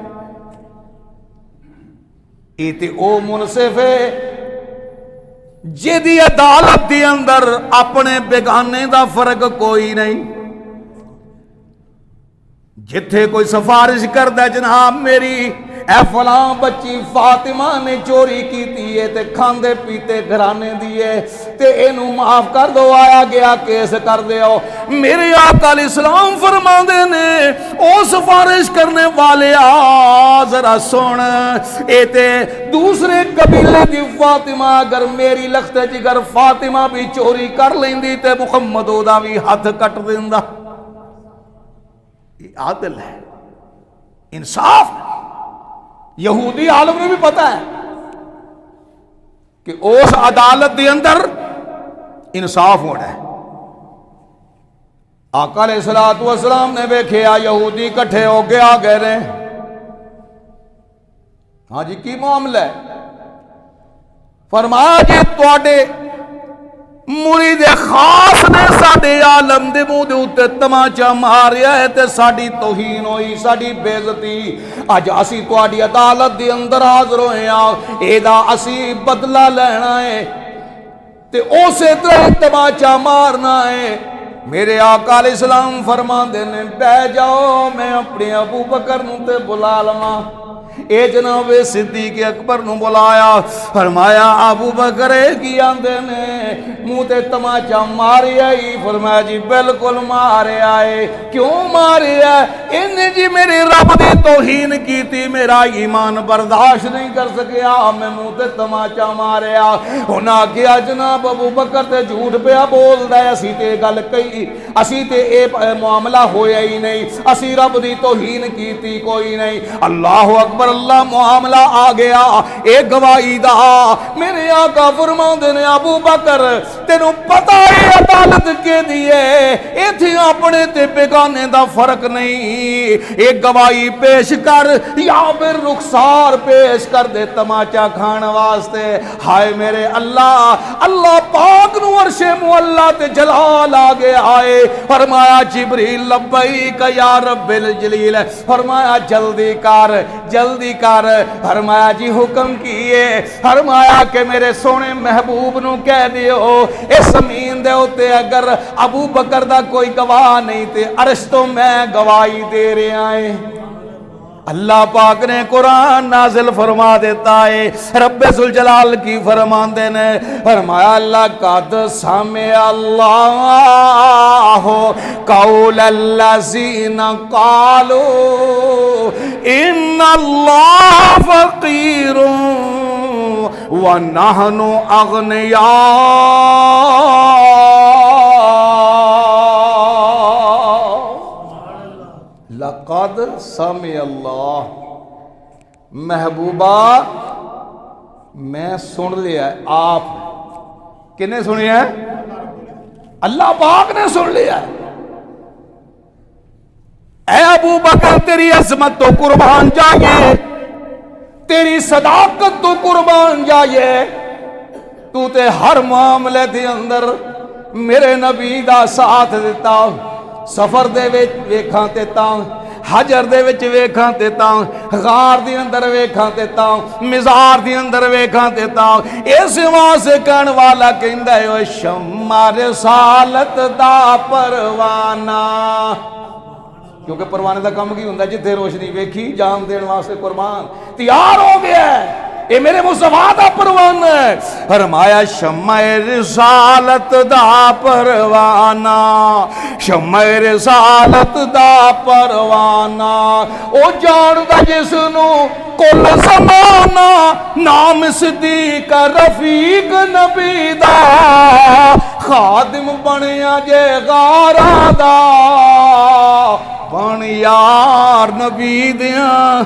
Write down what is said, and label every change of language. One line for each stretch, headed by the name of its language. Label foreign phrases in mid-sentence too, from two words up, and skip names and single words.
Punjabi: ایتے او منصف ہے جیدی عدالت دی اندر اپنے بیگانے دا فرق کوئی نہیں. جتھے کوئی سفارش کردا جناب میری اے فلاں بچی فاطمہ نے چوری کیتی ہے تے کھاندے پیتے گھرانے دیے تے اینو معاف کر دو، آیا گیا کیس کر دیو، میرے آقا علیہ السلام فرماندے نے او سفارش کرنے والے ذرا سن، اے تے دوسرے قبیلے دی فاطمہ اگر میری لخت جگر فاطمہ بھی چوری کر لیندی تے محمد او دا بھی ہاتھ کٹ دیندا۔
Urdu: یہ عادل ہے، انصاف ہے۔
Punjabi: یہودی عالم نے بھی پتا ہے کہ اس عدالت دے اندر انصاف ہونا ہے۔ آقا علیہ السلام نے ویکھیا یہودی کٹھے ہو کے آ گئے رہے، ہاں جی کی معاملہ ہے؟ فرمایا جی تواڈے مرید خاص نے ساڈے عالم دے منہ دے اوتے تماچا ماریا ہے تے ساڈی توہین ہوئی، ساڈی بے عزتی، اج اسی تواڈی عدالت دے اندر حاضر ہوئے ہاں، اے دا اسی بدلہ لینا ہے تے اسی طرح تماچا مارنا ہے۔ میرے آقا علیہ السلام فرماندے نے بہ جاؤ، میں اپنے ابو بکر نوں تے بلا لواں۔ اے جناب صدیق اکبر نو بلایا، فرمایا ابو بکر کی آندے نے منہ تے تماچا ماریا ہی؟ فرمایا جی بالکل ماریا ہے۔ کیوں ماریا ہے؟ انہیں جی میرے رب دی توہین کی تھی، میرا ایمان برداشت نہیں کر سکیا، میں منہ تے تماچا ماریا۔ انہاں کیا جناب ابو بکر تے جھوٹ پیا بول دا ہے، اسی تے گل کئی، اسی تے اے معاملہ ہویا ہی نہیں، اسی رب دی توہین کی تھی کوئی نہیں۔
Arabic: اللہ اکبر،
Punjabi: اللہ معاملہ آ گیا ایک گواہی دا۔ میرے آقا فرماندے نے ابو بکر تینوں پتہ ہے عدالت کے دیے ایتھے اپنے تے بیگانے دا فرق نہیں، ایک گواہی پیش کر یا پھر رخسار پیش کر دے تماچا کھان واسطے۔ ہائے میرے اللہ، اللہ پاک نو عرش معلا تے جلال آ گیا آئے۔ فرمایا جبریل
Arabic: لبیک یا رب الجلیل،
Punjabi: فرمایا جلدی کر جلدی کر، فرمایا جی حکم کیے، فرمایا کہ میرے سونے محبوب نو کہہ دیو اس زمین دے ہوتے اگر ابو بکر دا کوئی گواہ نہیں تے عرش تو میں گواہی دے رہے آئے۔ اللہ پاک نے قرآن نازل فرما دیتا ہے، رب ذوالجلال کی فرماندے نے فرمایا
Arabic: لقد سمع اللہ قول الذین قالوا ان اللہ فقیر ونحن اغنیاء۔ لقد سمع اللہ،
Punjabi: محبوبہ میں سن لیا ہے، آپ کنے سنی ہے؟ اللہ پاک نے سن لیا ہے۔ اے ابو بکر تیری عظمت تو قربان جائے، تیری صداقت تو قربان جائے، تو تے ہر معاملے دے اندر میرے نبی دا ساتھ دیتا، سفر دے وچ ویکھاں تے تاں، حجر دے وچ ویکھاں تے تاں، غار دے اندر ویکھاں تے تاں، مزار دے اندر ویکھاں تے تاں، اس واسطے کہن والا کہندا ہے او شمع رسالت دا پروانہ، کیونکہ پروانے دا کم کی ہوندا جتھے روشنی ویکھی جان دین واسطے قربان تیار ہو گیا ہے، اے میرے مصطفیٰ دا پروانہ ہے۔ فرمایا شمع رسالت دا پروانہ، شمع رسالت دا پروانہ، او جاندا جس نو کل زمانہ، نام صدیق رفیق نبی دا، خادم بنیا جے غارہ دا، بن یار نبی دیاں۔